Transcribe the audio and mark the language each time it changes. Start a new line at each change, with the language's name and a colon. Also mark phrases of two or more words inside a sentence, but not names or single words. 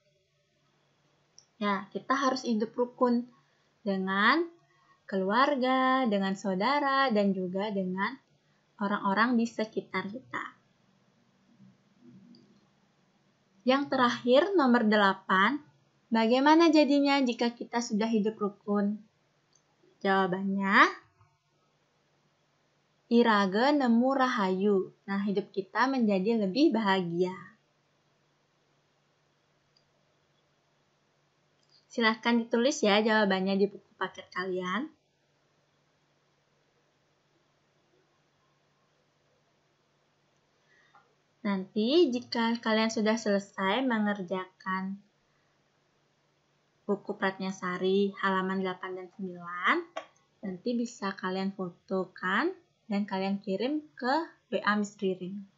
Indonesian: Ya, kita harus hidup rukun dengan keluarga, dengan saudara, dan juga dengan orang-orang di sekitar kita. Yang terakhir, nomor 8. Bagaimana jadinya jika kita sudah hidup rukun? Jawabannya,
Balinese: iraga nemu rahayu.
Indonesian: Nah, hidup kita menjadi lebih bahagia. Silahkan ditulis ya jawabannya di buku paket kalian. Nanti jika kalian sudah selesai mengerjakan buku Pratnyasari halaman 8 dan 9, nanti bisa kalian fotokan dan kalian kirim ke WA Miss Ririn.